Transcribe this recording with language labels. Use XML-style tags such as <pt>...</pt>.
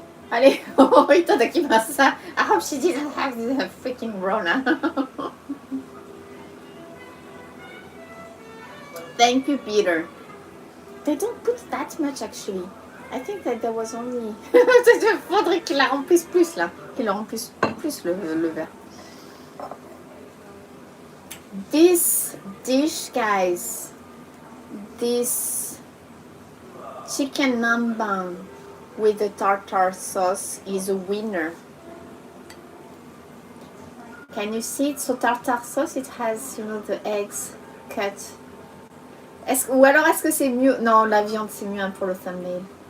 <fr>Allez, oh,</fr> <en>itadakimasu. I hope she didn't have the freaking Rona. Thank you, Peter. They don't put that much actually. I think that there was only.</en> <fr>Faudrait qu'il la remplisse plus là. Qu'il la remplisse plus le verre.</fr> <en>This dish, guys. This chicken namban with the tartar sauce is a winner. Can you see it? So tartar sauce, it has, the eggs cut.</en> <fr>Ou alors est-ce que c'est mieux? Non, la viande c'est mieux pour le thumbnail.</fr>